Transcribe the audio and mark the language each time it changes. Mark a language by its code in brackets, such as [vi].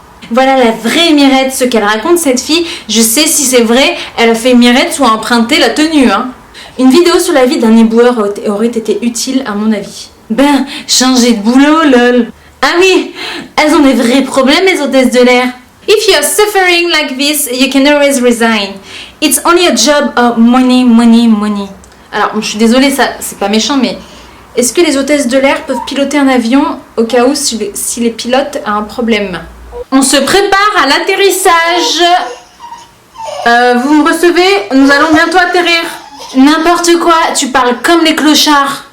[fr] Voilà la vraie Emirates, ce qu'elle raconte cette fille. Je sais si c'est vrai, elle a fait Emirates ou a emprunté la tenue. Une vidéo sur la vie d'un éboueur aurait été utile à mon avis. Ben, changer de boulot, lol. Ah oui, elles ont des vrais problèmes, les hôtesses de l'air. [en] If you're suffering like this, you can always resign. It's only a job of money, money, money. [fr] Alors, je suis désolée, ça, c'est pas méchant, mais est-ce que les hôtesses de l'air peuvent piloter un avion au cas où si les pilotes ont un problème? On se prépare à l'atterrissage. Vous me recevez? Nous allons bientôt atterrir. N'importe quoi, tu parles comme les clochards.